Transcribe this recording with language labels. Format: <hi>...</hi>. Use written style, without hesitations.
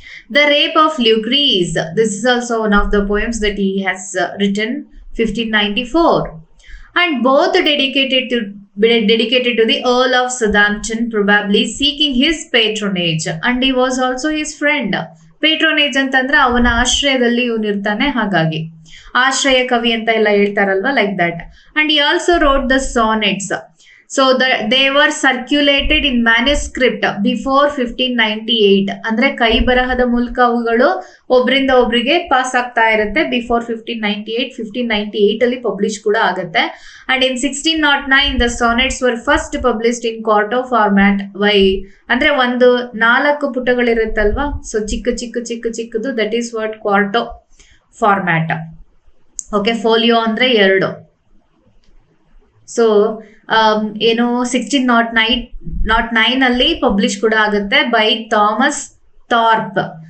<en>The Rape of Lucrece, this is also one of the poems that he has written 1594, and both dedicated to the Earl of Southampton, probably seeking his patronage, and he was also his friend.</en> <kn>Patronage ಅಂತಂದ್ರೆ ಅವನ ಆಶ್ರಯದಲ್ಲಿ ಇವನಿರ್ತಾನೆ, ಹಾಗಾಗಿ ಆಶ್ರಯ ಕವಿ ಅಂತ ಎಲ್ಲ ಹೇಳ್ತಾರಲ್ವಾ,</kn> <en>Like that. And he also wrote the sonnets. So they were circulated in manuscript before 1598.</en> <kn>ಅಂದ್ರೆ ಕೈ ಬರಹದ ಮೂಲಕ ಅವುಗಳು ಒಬ್ರಿಂದ ಒಬ್ರಿಗೆ ಪಾಸ್ ಆಗ್ತಾ ಇರುತ್ತೆ ಬಿಫೋರ್ 1598 ಅಲ್ಲಿ ಪಬ್ಲಿಷ್ ಕೂಡ ಆಗುತ್ತೆ.</kn> <en>And in 1609 the sonnets were first published in quarto format.</en> <kn>ಅಂದ್ರೆ ಒಂದು 4 ಪುಟಗಳಿರುತ್ತಲ್ವಾ,</kn> <en>so</en> <kn>ಚಿಕ್ಕದು,</kn> <en>That is what quarto format.</en> <kn>Okay, folio ಅಂದ್ರೆ 2. ಸೊ 1609 ಅಲ್ಲಿ ಪಬ್ಲಿಷ್ ಕೂಡ ಆಗುತ್ತೆ ಬೈ ಥಾಮಸ್ ಥಾರ್ಪ್.</kn>